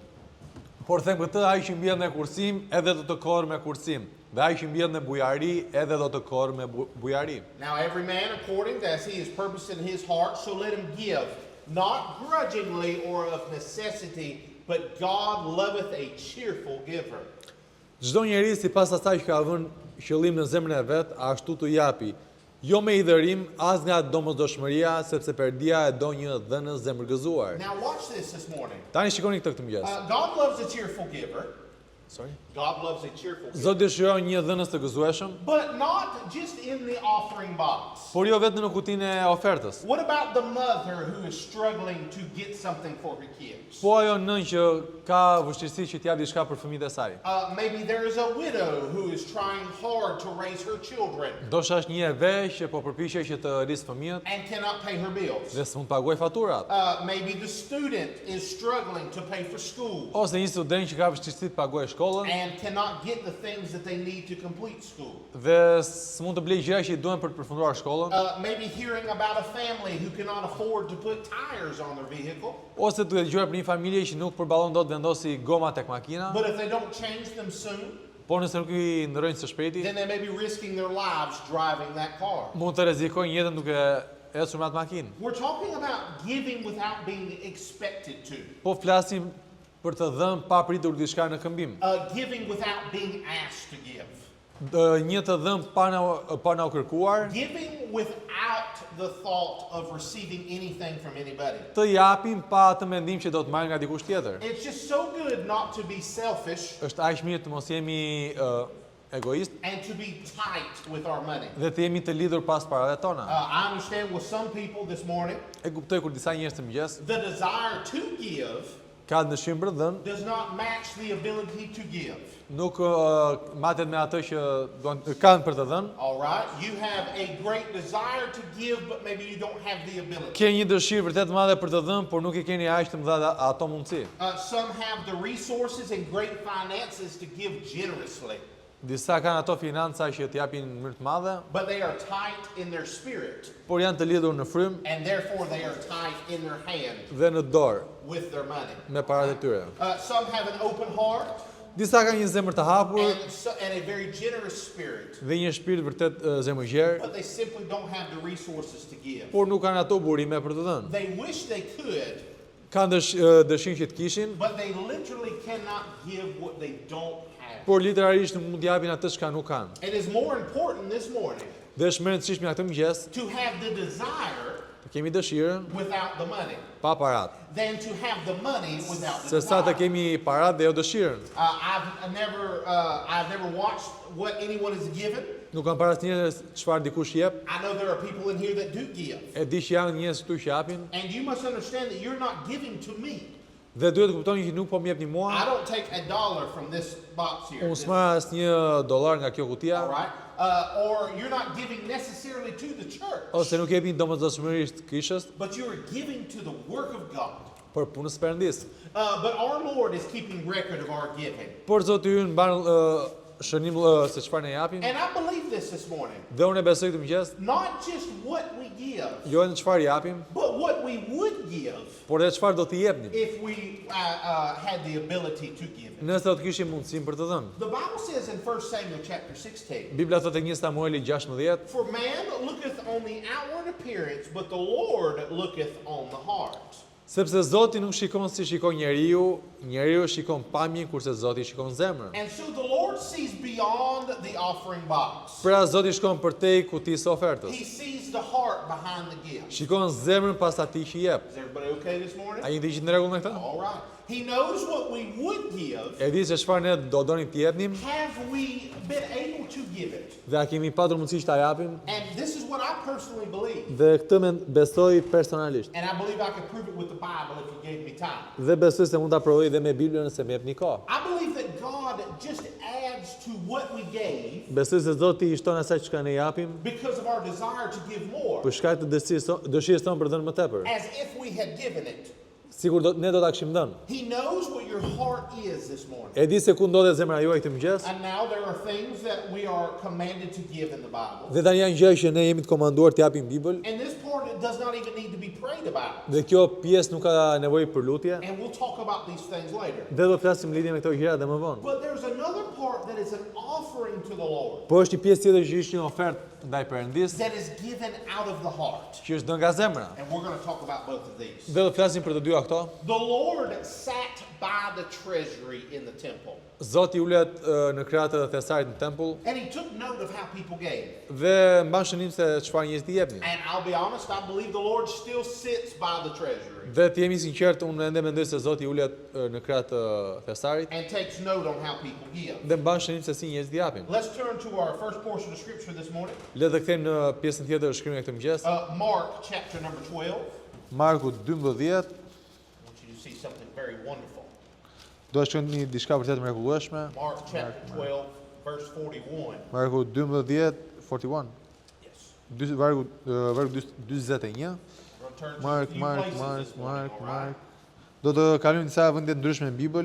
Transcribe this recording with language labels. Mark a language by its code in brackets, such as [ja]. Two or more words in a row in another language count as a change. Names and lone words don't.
[sq] por them këtë, ai që mbjell me kursim, edhe do të korrë me kursim, dhe ai që mbjell me bujari, edhe do të korrë me bujari. [en] Now every man according to as he is purposed in his heart, so let him give, not grudgingly or of necessity, but God loveth a cheerful giver. [sq] Çdo njeri sipas asaj që ka vënë qëllim në zemrën e vet, ashtu të japi, jo me idhërim, as nga domosdoshmëria, sepse Perdia e do një dhënës zemërgëzuar. [en] Now watch this morning. [sq] Tani shikoni këtë mëngjes. [en] God loves a cheerful giver. Sorry. God loves a cheerful giver. [sq] Zoti dëshiron një dhënës të gëzueshëm, [en] But not just in the offering box. [sq] por jo vetëm në kutinë e ofertës. [en] What about the mother who is struggling to get something for her kids? [sq] Po ajo nën që ka vështirësi që t'jap diçka për fëmijët e saj. [en] Maybe there is a widow who is trying hard to raise her children [sq] Ndoshta është një e veç që po përpiqej që të rrisë fëmijët [en] and cannot pay her bills. [sq] dhe s'mund të paguaj faturat. [en] Maybe the student is struggling to pay for school [sq] Ose një student që ka vështirësi të paguajë shkollën [en] and cannot get the things that they need to complete school. [sq] dhe s'mund të blejë gjëra që i duhen për të përfunduar shkollën, [en] Maybe hearing about a family who cannot afford to put tires on their vehicle, [sq] ose duhet dëgjuar për një familje që nuk përballon dot vendosi goma tek makina, [en] but if they don't change them soon, [sq] por nëse nuk i ndrojnë së shpejti, [en] then they may be risking their lives driving that car. [sq] mund të rrezikojnë jetën duke ecur me atë makinë. [en] We're talking about giving without being expected to. [sq] Po flasim për të dhënë pa pritur diçka në këmbim. [en] Giving without being asked to give. [sq] Një të dhënë pa na u kërkuar, [en] Giving without the thought of receiving anything from anybody. [sq] të japim pa të mendim që do të marrim nga dikush tjetër. [en] It's just so good not to be selfish [sq] Është aq mirë të mos jemi egoist [en] and to be tight with our money. [sq] dhe të jemi të lidhur pas parave tona. [en] I understand with some people this morning, [sq] E kuptoj kur disa njerëz të mëngjes [en] the desire to give [sq] ka dëshim për dhënë, [en] does not match the ability to give. [sq] nuk matet me atë që kanë për të dhënë. [en] All right? You have a great desire to give, but maybe you don't have the ability. [sq] Ke një dëshirë vërtet të madhe për të dhënë, por nuk i keni aq të mëdha ato mundësi. [en] Some have the resources and great finances to give generously. [sq] Disa kanë ato financa që t'japin në mënyrë të madhe, [en] but they are tight in their spirit, [sq] por janë të lidhur në frym [en] and therefore they are tight in their hand [sq] dhe në dorë [en] with their money. [sq] me paratë e tyre. [en] Some have an open heart [sq] Disa kanë një zemër të hapur [en] and a very generous spirit, [sq] dhe një shpirt vërtet zemërgjer, [en] but they simply don't have the resources to give. [sq] por nuk kanë ato burime për të dhënë. [en] They wish they could, [sq] Kanë dëshirë që të kishin, [en] but they literally cannot give what they don't have. [sq] por literalisht nuk mund t'japin atë çka nuk kanë. [en] It is more important this morning [sq] Dhe është më e rëndësishme atë mëngjes [en] to have the desire [sq] të kemi dëshirën [en] without the money [sq] pa paratë, [en] than to have the money without the [sq] se sa të [en] desire. [sq] kemi paratë dhe jo dëshirën. [en] I've never watched what anyone is given. [sq] Nuk kam parë asnjëherë çfarë dikush jep. [en] I know there are people in here that do give. [sq] E di që janë njerëz këtu që japin [en] And you must understand that you're not giving to me. [sq] dhe duhet të kuptoni që nuk po më jepni [en] I [sq] mua. [en] don't take $1 from this box here. [sq] Unë s'marr asnjë dollar nga kjo kutia, [en] All right? Or you're not giving necessarily to the church, [sq] ose nuk jepni domosdoshmërisht kishës, [en] but you are giving to the work of God. [sq] për punës së Perëndisë. [en] But our Lord is keeping record of our giving. [sq] Por Zoti ynë mban shënim se çfarë ne japim. [en] And I believe this morning. [sq] Dhe unë e besoj këtë mëngjes, [en] Not just what we give, [sq] jo në çfarë japim, [en] but what we would give [sq] por edhe çfarë do t'i jepnim. [en] if we had the ability to give it. [sq] Nëse do të kishim mundësinë për të dhënë. [en] The Bible says in 1 Samuel chapter 16, [sq] Bibla thotë në 1 Samueli 16, [en] for man looketh on the outward appearance, but the Lord looketh on the heart. [sq] sepse Zoti nuk shikon si shikon njeriu, njeriu shikon pamjen kurse Zoti shikon zemrën. [en] And so the Lord sees beyond the offering box. [sq] Pra Zoti shkon përtej kutisë së ofertës. [en] He sees the heart behind the gift. [sq] Shikon zemrën pas atij që jep. [en] Is everybody okay this morning? [sq] A jeni të gjithë në rregull me këtë? [en] All right. He knows what we would give. [sq] E di se çfarë ne do donim të jepnim [en] Have we been able to give it? [sq] dhe a kemi patur mundësi që ta japim [en] And this is what I personally believe. [sq] dhe këtë besoj personalisht. [en] And I believe I could prove it with the Bible if you gave me time. [sq] Dhe besoj se mund ta provoj dhe me Biblën nëse më jepni kohë. [en] I believe that God just adds to what we gave [sq] Besoj se Zoti i shton asaj çka ne japim [en] because of our desire to give more, [sq] për shkak të dëshirës tonë për dhënë më tepër. [en] as if we had given it. [sq] Sigur ne do ta kishim dhënë. [en] He knows what your heart is this morning. [sq] E di se ku ndodhet zemra juaj këtë mëngjes. [en] And now there are things that we are commanded to give in the Bible. [sq] Dhe tani janë gjëra që ne jemi të komanduar të japim Bibël. [en] And this part it does not even need to be prayed about. [sq] Dhe kjo pjesë nuk ka nevojë për lutje. [en] And we'll talk about these things later. [sq] Dhe do të flasim lidhje me këto gjëra dhe më vonë. [en] But there's another part that is an offering to the Lord [sq] Po është një pjesë tjetër që është një ofertë ndaj Perëndisë, [en] that is given out of the heart. [sq] që është dhënë nga zemra. [en] And we're going to talk about both of these. [sq] Dhe do të flasim për të dyja këto. [en] The Lord sat by the treasury in the temple. [sq] Zoti ulet në kratë të thesarit në tempull [en] And he took note of how people gave. [sq] dhe mban shënim se çfarë njerëz i jepnin. [en] And I'll be honest, I believe the Lord still sits by the treasury [sq] Dhe të jemi sinqert, unë ende mendoj se Zoti ulet në kratë të thesarit [en] and takes note on how people give. [sq] dhe mban shënim se si njerëz i japin. [en] Let's turn to our first portion of scripture this morning. [sq] Le të kthejmë në pjesën tjetër të shkrimit këtë mëngjes. [en] Mark chapter number 12. [sq] Marku 12. [en] I want you to see something very wonderful. [sq] Do të shkojmë diçka vërtet mrekullueshme. [en] Mark chapter 12, verse 41. [sq] Marku 12, 41. [en] Yes. [sq] Vargu 21. [en] We're going to turn to a few places this morning, all right? [sq] Do të kalojmë disa vende ndryshme në Bibël.